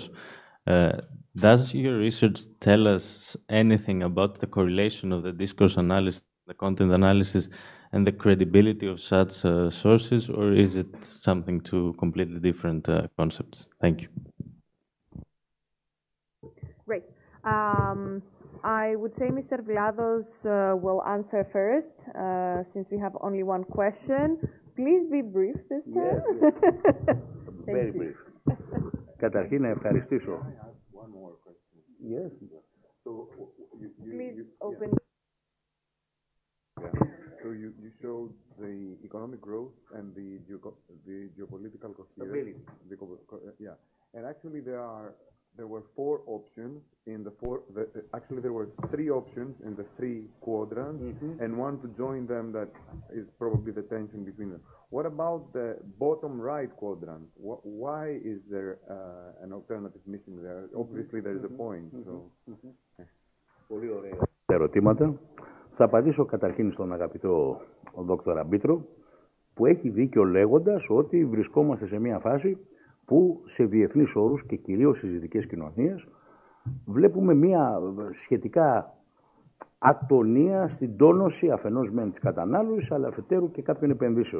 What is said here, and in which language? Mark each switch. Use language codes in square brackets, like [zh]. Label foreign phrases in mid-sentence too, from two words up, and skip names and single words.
[en] Does your research tell us anything about the correlation of the discourse analysis, the content analysis, and the credibility of such sources, or is it something to completely different concepts? Thank you. Great. I would say Mr. Vlados will answer first, since we have only one question. Please be brief this time. Yes. Very brief. [el] Καταρχήν να ευχαριστήσω. [en] One more question. Yes. So Please open. Yeah. So you showed the economic growth and the geopolitical coherence. Yeah. And actually there were 4 options in actually there were 3 options in the 3 quadrants, and one to join them that is probably the tension between them. What about the bottom right quadrant? Why is there an alternative missing there? Obviously there is a point. [el] Πολύ ωραία ερωτήματα. Θα απαντήσω καταρχήν στον αγαπητό δόκτωρα Μπίτρο, που έχει δίκιο λέγοντας ότι βρισκόμαστε σε μια φάση που σε διεθνείς όρους και κυρίως στις δυτικές κοινωνίες βλέπουμε μια σχετικά ατονία στην τόνωση αφενός μεν της κατανάλωσης, αλλά αφετέρου και κάποιων επενδύσεων.